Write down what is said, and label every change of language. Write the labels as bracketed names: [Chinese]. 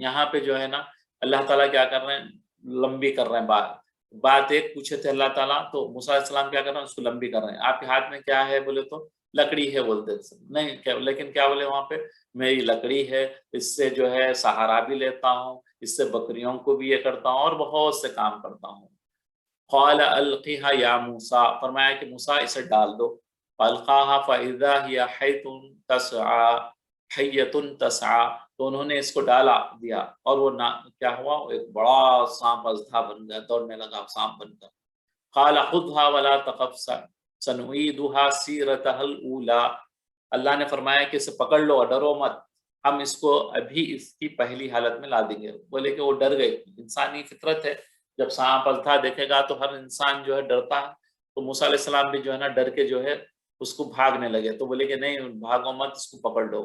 [Urdu] یہاں پہ جو ہے نا اللہ تعالیٰ کیا کر رہے ہیں، لمبی کر رہے ہیں بات ایک پوچھے تھے اللہ تعالیٰ تو موسیٰ علیہ السلام کیا کر رہے ہیں، اس کو لمبی کر رہے ہیں. آپ کے ہاتھ میں کیا ہے بولے تو لکڑی ہے بولتے تھے نہیں، لیکن کیا بولے وہاں پہ، میری لکڑی ہے، اس سے جو ہے سہارا بھی لیتا ہوں، اس سے بکریوں کو بھی یہ کرتا ہوں اور بہت سے کام کرتا ہوں. [Arabic] قال القیہا یا موسیٰ. [Urdu] فرمایا کہ موسیٰ اسے ڈال دو. [Arabic] فالقاها فاذا هي حیۃ تسعى. [Urdu] تو انہوں نے اس کو ڈالا دیا اور وہ کیا ہوا، ایک بڑا سانپ اژدھا بن گیا، دوڑنے لگا سانپ بن کر. [Arabic] قال خذها ولا تخف سنعيدها سیرتها الاولى. [Urdu] اللہ نے فرمایا کہ اسے پکڑ لو اور ڈرو مت، ہم اس کو ابھی اس کی پہلی حالت میں لا دیں گے. بولے کہ وہ ڈر گئے. انسانی فطرت ہے، جب سانپ اژدھا دیکھے گا تو ہر انسان جو ہے ڈرتا ہے. تو موسیٰ علیہ السلام بھی جو ہے نا ڈر کے جو ہے اس کو بھاگنے لگے. تو بولے کہ نہیں بھاگو مت، اس کو پکڑ لو.